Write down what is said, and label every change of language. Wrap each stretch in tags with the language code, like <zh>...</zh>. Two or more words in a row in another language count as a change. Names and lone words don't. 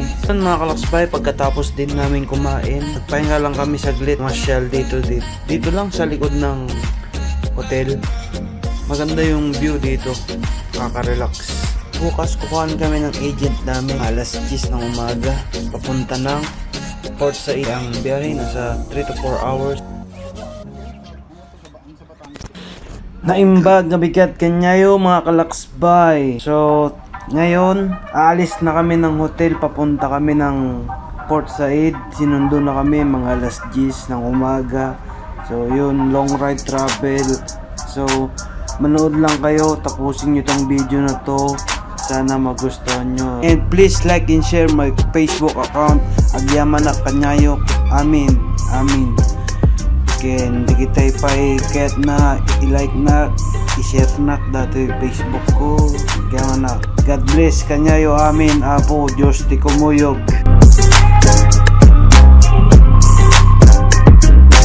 <tl>Yan mga kalaksbay, pagkatapos din namin kumain, nagpahinga lang kami saglit, masyal dito lang sa likod ng hotel. Maganda yung view dito, nakaka-relax. Bukas kukuhaan kami ng agent namin alas 10 ng umaga, papunta ng Port Said. Ang biyahe nasa</tl> <en>3 to 4 hours.</en> <ilo>Naimbag na bigat kanyayo mga kalaksbay.</ilo> <tl>So ngayon aalis na kami ng hotel, papunta kami ng Port Said. Sinundo na kami mga alas 10 ng umaga. So yun,</tl> <en>long ride travel.</en> <tl>So manood lang kayo, tapusin nyo tong video na to. Sana magustuhan nyo.</tl> <en>And please like and share my Facebook account,</en> <ilo>Agyaman na Kanyayo. Amin. Ken di kita ipay-ket na,</ilo> <tl>i-like na, i-share na dati Facebook ko.</tl> <ilo>Kaya na,</ilo> <en>God bless</en> <ilo>Kanyayo. Amin. Apo, Diyos ti kumuyog.</ilo>